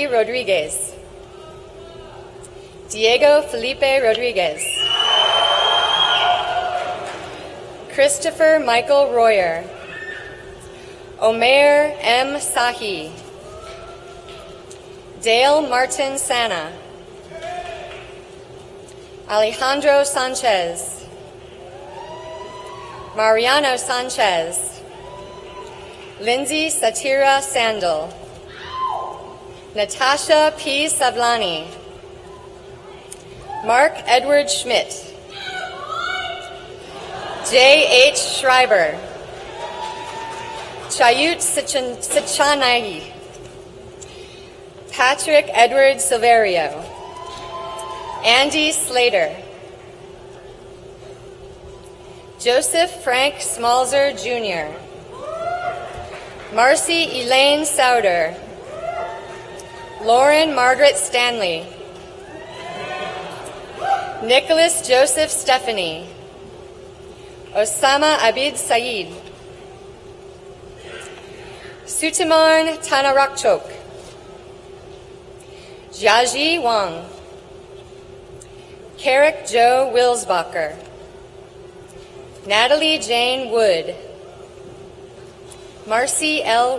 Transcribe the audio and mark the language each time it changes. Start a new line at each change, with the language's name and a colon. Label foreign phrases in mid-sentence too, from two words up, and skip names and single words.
English: Rodriguez, Diego Felipe Rodriguez, Christopher Michael Royer, Omer M. Sahi, Dale Martin Sana, Alejandro Sanchez, Mariano Sanchez, Lindsay Satira Sandel, Natasha P. Savlani, Mark Edward Schmidt, J. H. Schreiber, Chayut Sichanagi, Patrick Edward Silverio, Andy Slater, Joseph Frank Smalzer Jr., Marcy Elaine Sauder, Lauren Margaret Stanley, Nicholas Joseph Stephanie, Osama Abid Said, Sutimarn Tanarakchok, Jiaji Wang, Carrick Joe Wilsbacher, Natalie Jane Wood, Marcy L.